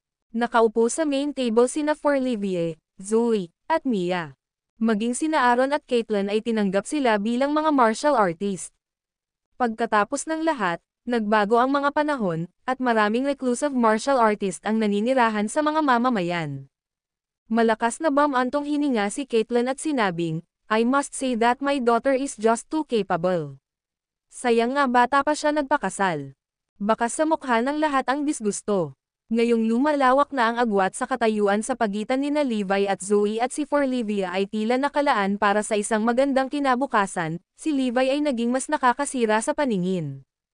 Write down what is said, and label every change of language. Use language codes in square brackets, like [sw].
[tl] Nakaupo sa main table sina Forlivie, Zoe, at Mia. Maging sina Aaron at Caitlin ay tinanggap sila bilang mga martial artist. Pagkatapos ng lahat, nagbago ang mga panahon, at maraming reclusive martial artist ang naninirahan sa mga mamamayan. Malakas na bumantong hininga si Caitlin at sinabing, [en] "I must say that my daughter is just too capable." [tl] Sayang nga bata pa siya nagpakasal. Bakas sa mukha ng lahat ang disgusto. Ngayong lumalawak na ang agwat sa katayuan sa pagitan nina Levi at Zoe at si Forlivie ay tila nakalaan para sa isang magandang kinabukasan, si Levi ay naging mas nakakasira sa paningin.